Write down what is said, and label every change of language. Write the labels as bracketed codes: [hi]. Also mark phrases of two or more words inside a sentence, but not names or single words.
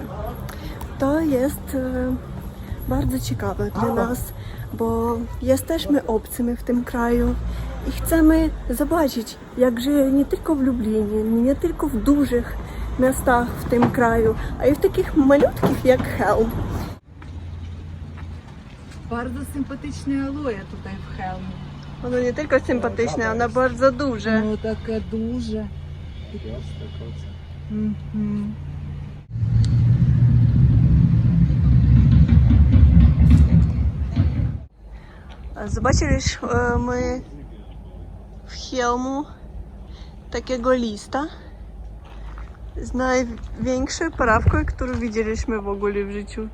[pl] To jest bardzo ciekawe dla nas, bo jesteśmy obcymi w tym kraju i chcemy zobaczyć, jak żyje nie tylko w Lublinie, nie tylko w dużych miastach w tym kraju, a i w takich malutkich jak Chełm. Bardzo sympatyczne aloe tutaj w Chełmie. Ono nie tylko sympatyczne, ono bardzo duże. [uk] Ну, таке дуже. Мгм. [pl] Zobaczyliśmy my w Chełmu takiego lista z największą parawką, którą widzieliśmy w ogóle w życiu.